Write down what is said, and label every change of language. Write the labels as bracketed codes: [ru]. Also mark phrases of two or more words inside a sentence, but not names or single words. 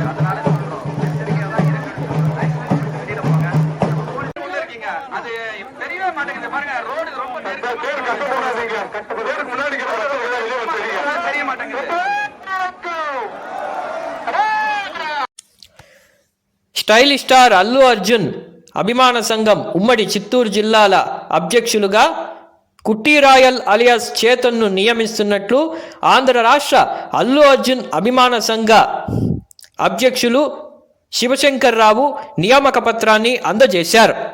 [ta] அதனால சொல்றோம், எச்சரிக்கையா தான் வெளியில போங்க. உள்ள இருக்கீங்க, அது தெரியவே மாட்டேங்குது. பாருங்க, ரோடு ரொம்ப தெரிய மாட்டேங்குது. [te] స్టైల్ స్టార్ అల్లు అర్జున్ అభిమాన సంఘం ఉమ్మడి చిత్తూరు జిల్లాల అధ్యక్షులుగా కుట్టి రాయల్ అలియాస్ చేతన్ను నియమిస్తున్నట్లు ఆంధ్ర రాష్ట్ర అల్లు అర్జున్ అభిమాన సంఘ అధ్యక్షులు శివశంకర్ రావు నియామక పత్రాన్ని అందజేశారు.